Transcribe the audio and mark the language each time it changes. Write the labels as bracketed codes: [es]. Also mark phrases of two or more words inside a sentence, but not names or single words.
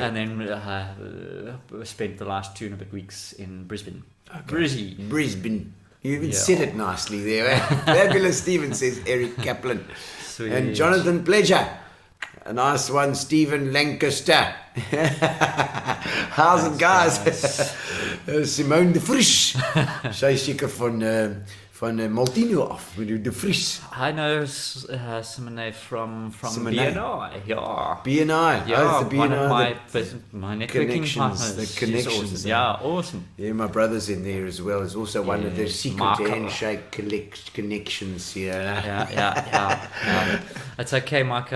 [en] And then spent the last 2 and a bit weeks in Brisbane. Okay. Brisbane. You even Yeah. said it nicely there. Eh? Fabulous Stephen, says Eric Kaplan. Sweet. And Jonathan Pleasure. A nice one, Steven Lancaster. How's it, guys? Simone de Vries. [af] Sy is seker van Maltino af. [en] We do de Vries. I know Simone from Simone. BNI. Yeah. BNI. Yeah, Oh, it's the one BNI. of my networking connections, partners. the She's connections, awesome. Yeah, awesome. Yeah, my brother's in there as well. It's also one of their Yes, secret Marco. handshake connections here. Yeah. It's okay, Micah.